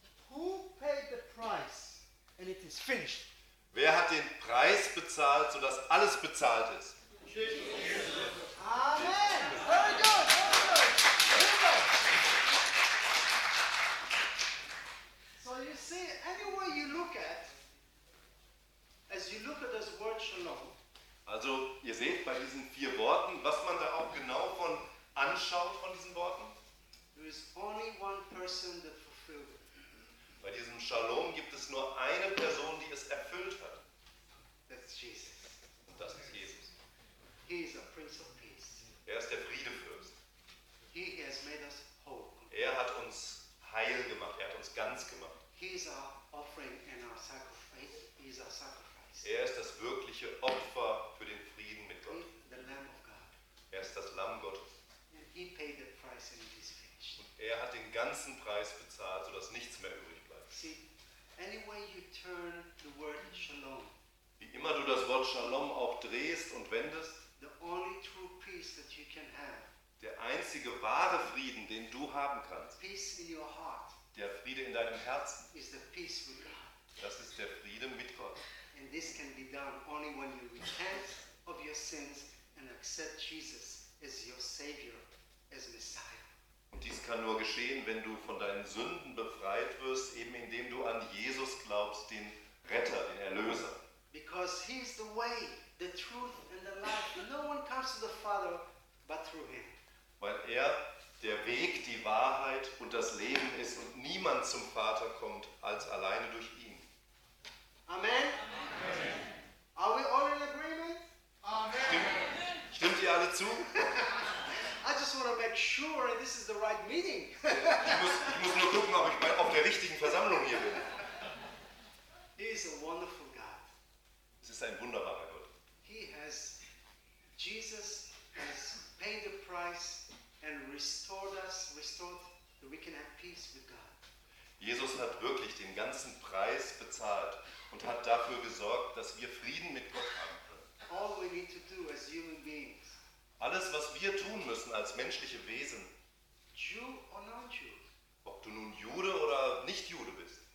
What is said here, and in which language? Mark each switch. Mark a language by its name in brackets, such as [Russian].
[English] Who paid the price and it is finished? [German] Wer hat den Preis bezahlt, sodass alles bezahlt ist? [English] Jesus. Amen. Very good, very good. So you see, any way you look at, as you look at this word Shalom, [German] Also ihr seht bei diesen vier Worten, was man da auch genau von anschaut von diesen Worten. [English] There is only one person that fulfilled it. [German] Bei diesem Shalom gibt es nur eine Person, die es erfüllt hat. [English] That's Jesus. [German] Und das ist Jesus. [English] He is a Prince of Peace. [German] Er ist der Friedefürst. [English] He has made us whole. [German] Er hat uns heil gemacht, er hat uns ganz gemacht. [English] He is our offering and our sacrifice. He is our sacrifice. [German] Er ist das wirkliche Opfer für den Frieden mit Gott. [English] The Lamb of God. [German] Er ist das Lamm Gottes. [English] He paid the price and it is finished. [German] Und er hat den ganzen Preis bezahlt, sodass nichts mehr übrig bleibt. [English] See, any way you turn the word shalom, [German] wie immer du das Wort Shalom auch drehst und wendest, [English] the only true peace that you can have, [German] der einzige wahre Frieden, den du haben kannst, [English] peace in your heart, [German] der Friede in deinem Herzen, [English] is the peace with God. [German] Das ist der Friede mit Gott. [English] And this can be done only when you repent of your sins and accept Jesus as your Savior, as Messiah. [German] Und dies kann nur geschehen, wenn du von deinen Sünden befreit wirst, eben indem du an Jesus glaubst, den Retter, den Erlöser. [English] Because he is the way, the truth and the life. No one comes to the Father but through him. [German] Weil er der Weg, die Wahrheit und das Leben ist und niemand zum Vater kommt als alleine durch ihn. Amen. Amen. [English] Are we all in agreement? Amen. [German] Stimmt ihr alle zu? [English] I just want to make sure this is the right meeting. [German] Ich muss nur gucken, ob ich auf der richtigen Versammlung hier bin. [English] He is a wonderful God. [German] Es ist ein wunderbarer Gott. [English] He has Jesus has paid the price and restored that we can have peace with God. [German] Jesus hat wirklich den ganzen Preis bezahlt und hat dafür gesorgt, dass wir Frieden mit Gott haben können. [English] All we need to do as human beings. [German] Alles, was wir tun müssen als menschliche Wesen. [English] Jew or non-Jew. [German] Ob du nun Jude oder nicht Jude bist.